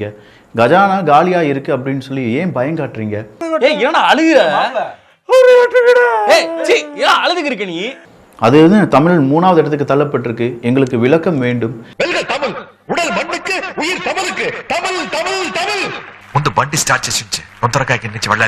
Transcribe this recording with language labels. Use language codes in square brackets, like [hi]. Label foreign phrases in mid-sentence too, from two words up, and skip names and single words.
[ta] கஜானா காலியா இருக்கு அப்படின்னு சொல்லி ஏன் பயம் காட்டுறீங்க? அது தமிழ் 3வது இடத்துக்கு தள்ளப்பட்டிருக்கு. எங்களுக்கு விளக்கம் வேண்டும். உடல் மண்ணுக்கு உயிர் தமிழுக்கு. தமிழ் தமிழ் தமிழ். [te] ముందు బండి స్టార్ట్ చేసి ఉంచే తొందరగా ఇక్కడి నుంచి వెళ్ళాలి.